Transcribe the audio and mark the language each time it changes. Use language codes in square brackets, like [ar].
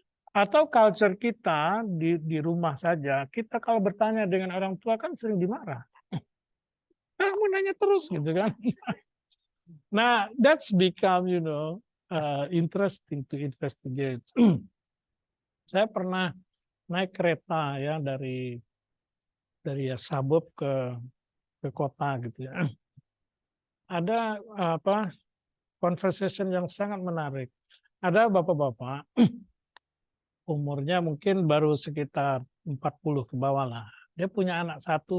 [id] Atau culture kita di rumah saja, kita kalau bertanya dengan orang tua kan sering dimarah. Kamu nanya terus gitu kan. [en] Nah, that's become interesting to investigate. [id] Saya pernah naik kereta ya dari suburb ke kota gitu ya. Ada conversation yang sangat menarik. Ada bapak-bapak umurnya mungkin baru sekitar 40 ke bawah lah. Dia punya anak 1.